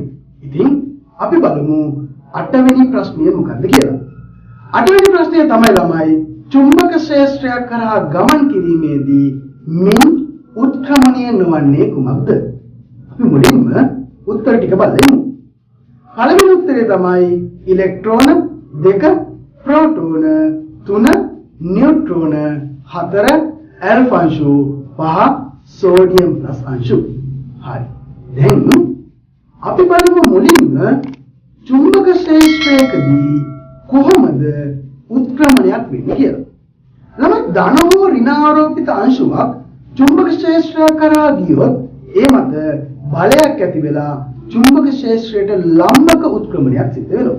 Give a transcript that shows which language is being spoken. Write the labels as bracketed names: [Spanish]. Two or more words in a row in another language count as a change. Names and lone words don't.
[Sinhala] ඉතින් අපි බලමු 8 වෙනි ප්‍රශ්නය මොකක්ද කියලා. 8 වෙනි ප්‍රශ්නය තමයි ළමයි චුම්බක ක්ෂේත්‍රයක් කරා ගමන් කිරීමේදී මින් උත්ක්‍රමණය නොවන්නේ කුමක්ද? අපි මුලින්ම උත්තර ටික බලමු. පළවෙනි උත්තරය තමයි ඉලෙක්ට්‍රෝන 2 ප්‍රෝටෝන 3 නියුට්‍රෝන 4 ඇල්ෆා අංශු 5 සෝඩියම් ප්ලස් අංශු. හරි. දැන් අපි බලමු මුලින්ම චුම්බක ක්ෂේත්‍රයකදී කොහොමද උත්ක්‍රමණයක් වෙන්නේ කියලා. ළමයි ධන හෝ ඍණාරෝපිත අංශුවක් චුම්බක ක්ෂේත්‍රය කරා ගියොත් ඒ මත බලයක් ඇති වෙලා චුම්බක ක්ෂේත්‍රයට ලම්බක උත්ක්‍රමණයක් සිද්ධ වෙනවා.